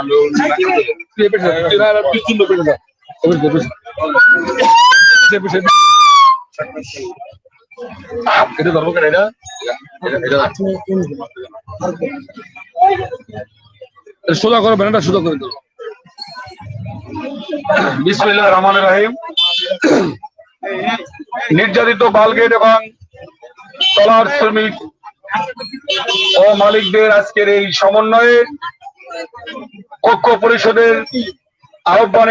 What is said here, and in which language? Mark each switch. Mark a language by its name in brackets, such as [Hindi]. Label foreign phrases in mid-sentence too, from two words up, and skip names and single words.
[Malay] Kalau dia bersih, dia ada pisau tu bersih. Bersih. Dia bersih. Itu kamu kan ada? Ada. Sudah kau benar sudah kau itu. [Arabic] بسم الله الرحمن الرحيم. [Bangla] নির্যাতিত বালগেট এবং ট্রলার শ্রমিক ও মালিকদের আজকের এই সমন্বয়ে ঐক্য পরিষদের আহ্বানে